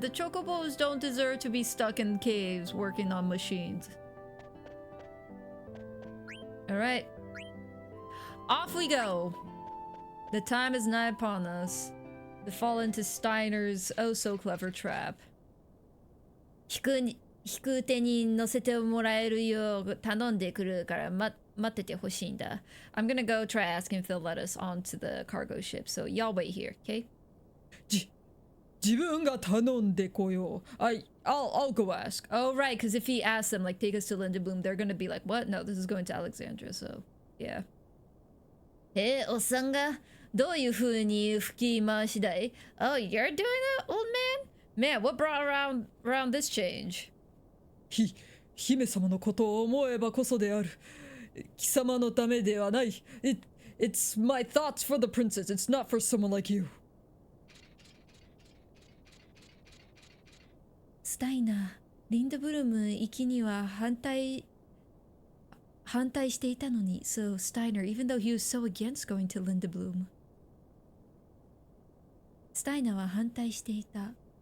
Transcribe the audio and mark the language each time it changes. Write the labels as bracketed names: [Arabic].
[English] The chocobos don't deserve to be stuck in caves working on machines. Alright. Off we go. The time is nigh upon us to fall into Steiner's oh so clever trap. [Japanese] 引く手に乗せてもらえるよう頼んでくるから待っててほしいんだ. [English] I'm gonna go try asking if they'll let us onto the cargo ship, so y'all wait here, okay? [Japanese] 自分が頼んでこよう. [English] I'll go ask. Oh right, because if he asks them like take us to Lindblum, they're gonna be like, what? No, this is going to Alexandria, so yeah. [Japanese] おっさんがどういう風に吹き回しだい? [English] Oh, you're doing that, old man? Man, what brought around this change? [Japanese] 姫様のことを思えばこそである。貴様のためではない。 [English] It's my thoughts for the princess. It's not for someone like you. [Japanese] スタイナー、リンドブルム行きには反対していたのに。 [English] So Steiner, even though he was so against going to Lindblum. [Japanese] スタイナーは反対していた。